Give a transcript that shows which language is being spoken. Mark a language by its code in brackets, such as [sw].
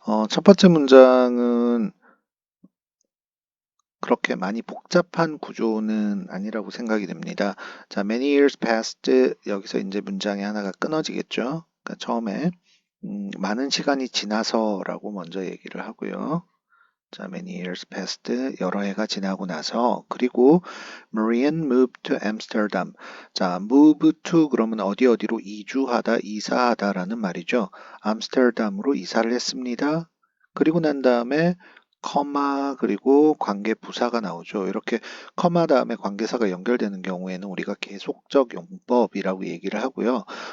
[ko] 첫 번째 문장은 그렇게 많이 복잡한 구조는 아니라고 생각이 됩니다. 자, [en] many years passed [ko] 여기서 이제 문장이 하나가 끊어지겠죠. 그러니까 처음에 많은 시간이 지나서라고 먼저 얘기를 하고요. 자, [en] many years passed [ko] 여러 해가 지나고 나서 그리고 [en] Marian moved to Amsterdam. [ko] 자, move to 그러면 어디로 이주하다, 이사하다라는 말이죠. 암스테르담으로 이사를 했습니다. 그리고 난 다음에 커마 그리고 관계 부사가 나오죠. 이렇게 커마 다음에 관계사가 연결되는 경우에는 우리가 계속적 용법이라고 얘기를 하고요.